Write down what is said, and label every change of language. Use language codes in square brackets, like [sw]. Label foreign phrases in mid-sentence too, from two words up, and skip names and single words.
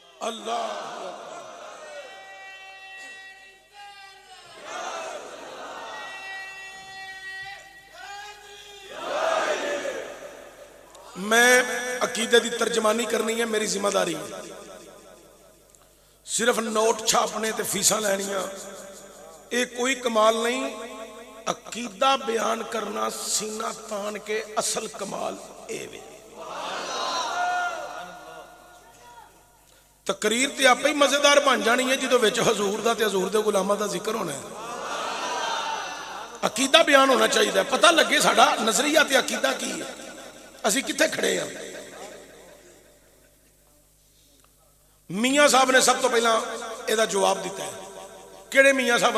[pa] اللہ میں عقیدے دی ترجمانی کرنی ہے، میری ذمہ داری ہے، صرف نوٹ چھاپنے تے فیساں لینیاں یہ کوئی کمال نہیں، عقیدہ بیان کرنا سینہ تان کے اصل کمال اے وے۔ تقریر تے آپ ہی مزیدار بن جانی ہے جدو وچ حضور دا تے حضور دے غلاماں دا ذکر ہونا ہے، عقیدہ بیان ہونا چاہیے، پتہ لگے ساڈا نظریہ تے عقیدہ کی ہے، اسی کتنے کھڑے ہیں۔ میاں صاحب نے سب تو پہلا یہ جواب دیتا ہے، کہڑے میاں صاحب؟